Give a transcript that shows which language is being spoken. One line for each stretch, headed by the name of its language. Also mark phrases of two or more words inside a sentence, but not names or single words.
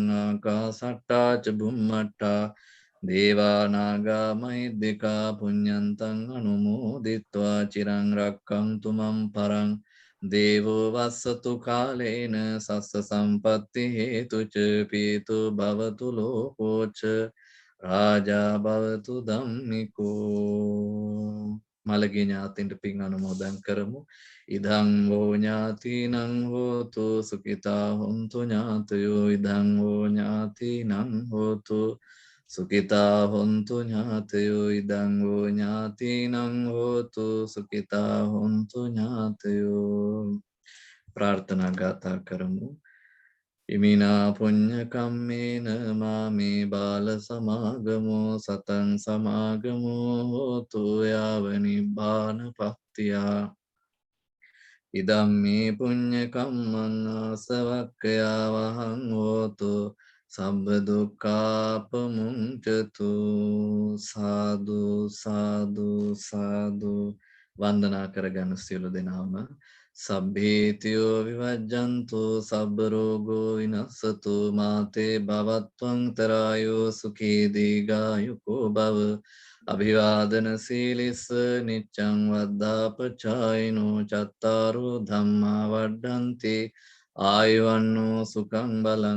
Pali: ආකාසට්ඨා ච බුම්මට්ඨා දේවා නාග මහිද්దికා පුඤ්ඤන්තං අනුමෝදිත්වා චිරං රක්칸තු මම් පරං. දේවෝ වස්සතු කාලේන සස්ස සම්පත්ති හේතුච පීතු භවතු ලෝකෝච රාජා භවතු ධම්මිකෝ.
Sinhala: මළගිය ඥාතීන්ට පින් අනුමෝදන් කරමු.
Pali: ඉදං වූ ඥාතිනං හෝතු සුඛිතා හොන්තු ඥාතයෝ. ඉදං වූ ඥාතිනං හෝතු සුඛිතා හොන්තු ඥාතයෝ. ඉදං වූ ඥාතිනං හෝතු සුඛිතා හොන්තු ඥාතයෝ.
Sinhala: ප්‍රාර්ථනා ගාථා කරමු.
Pali: ඉමිනා පුඤ්ඤ කම්මේන මාමේ බාල සමාගමෝ සතං සමාගමෝ හෝතු යාව නිබ්බානපත්තියා ඉදම්මේ පුඤ්ඤ කම්මං ආසවක්ඛයා වහං හෝතු සම්බ දුක්ඛාපමුංචතු සාදු සාදු සාදු
Sinhala: වන්දනා කරගන්න සියලු දෙනාම
Pali: සබ්බේතියෝ විවජ්ජන්තු සබ්බ රෝගෝ විනස්සතු මාතේ භවත්වං තරායෝ සුඛී දීඝායුකෝ භව අභිවාදන සීලිස්ස නිච්ඡං වද්ධාපචායිනෝ චත්තාරෝ ධම්මා වඩ්ඩන්ති ආයුවන්නෝ සුඛං බලං